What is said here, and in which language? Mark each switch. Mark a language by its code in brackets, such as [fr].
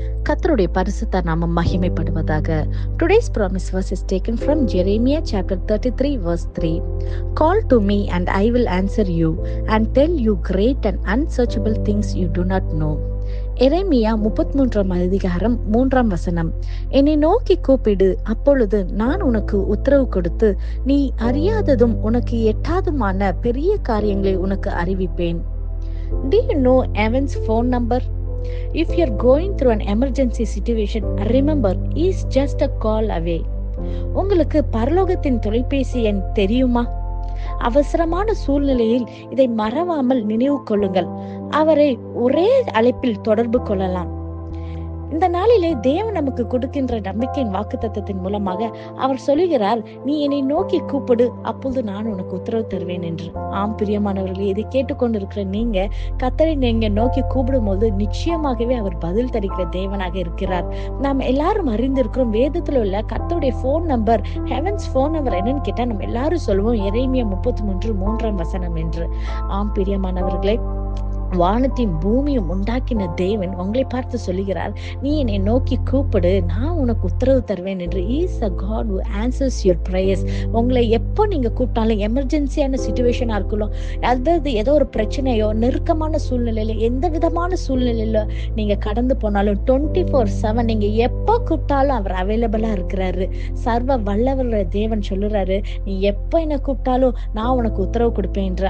[ta] கர்த்தருடைய பரிசுத்த நாமம் மகிமைப்படுவதாக. [en] Today's promise verse is taken from Jeremiah chapter 33 verse 3. Call to me and I will answer you and tell you great and unsearchable things you do not know. [ta] எரேமியா 33 அதிகாரம் 3 வசனம். என்னை நோக்கி கூப்பிடு, அப்பொழுது நான் உனக்கு உத்தரவு கொடுத்து நீ அறியாததும் உனக்கு எட்டாதுமான பெரிய காரியங்களை உனக்கு அறிவிப்பேன். [en] Do you know Evan's phone number? If you're going through an emergency situation, remember, he's just a call away. [ta] உங்களுக்கு பரலோகத்தின் தொலைபேசி எண் தெரியுமா? அவசரமான சூழ்நிலையில் இதை மறவாமல் நினைவு கொள்ளுங்கள். அவரை ஒரே அழைப்பில் தொடர்பு கொள்ளலாம். இந்த நாளிலே தேவன் நமக்கு கொடுக்கின்ற நம்பிக்கையின் வாக்குத்தத்தத்தின் மூலமாக அவர் சொல்லுகிறார், நீ என்னை நோக்கி கூப்பிடு, அப்பொழுது நான் உனக்கு உத்தரவு தருவேன் என்று. ஆம் பிரியமானவர்களே, இதை கேட்டுக்கொண்டிருக்கிற நீங்க கர்த்தரை நீங்க நோக்கி கூப்பிடும் போது நிச்சயமாகவே அவர் பதில் தருகிற தேவனாக இருக்கிறார். நாம் எல்லாரும் அறிந்திருக்கிறோம், வேதத்துல உள்ள கர்த்தருடைய phone number, heavens phone number என்னன்னு கேட்டா நம்ம எல்லாரும் சொல்லுவோம் எரேமியா 33 வசனம் என்று. ஆம் பிரியமானவர்களே, வானத்தையும் பூமியும் உண்டாக்கின தேவன் உங்களை பார்த்து சொல்லுகிறார், நீ என்னை நோக்கி கூப்பிடு, நான் உனக்கு உத்தரவு தருவேன் என்று. [en] He is a God who answers your prayers. [ta] உங்களை எப்போ நீங்க கூப்பிட்டாலும் எமர்ஜென்சியான சிச்சுவேஷனா இருக்கலாம், அதாவது ஏதோ ஒரு பிரச்சனையோ நெருக்கமான சூழ்நிலையில எந்த விதமான சூழ்நிலையில நீங்க கடந்து போனாலும் 24/7 நீங்க எப்போ கூப்பிட்டாலும் அவர் அவைலபிளா இருக்கிறாரு. சர்வ வல்லவர் தேவன் சொல்லுறாரு, நீ எப்போ என்ன கூப்பிட்டாலும் நான் உனக்கு உத்தரவு கொடுப்பேன் என்று.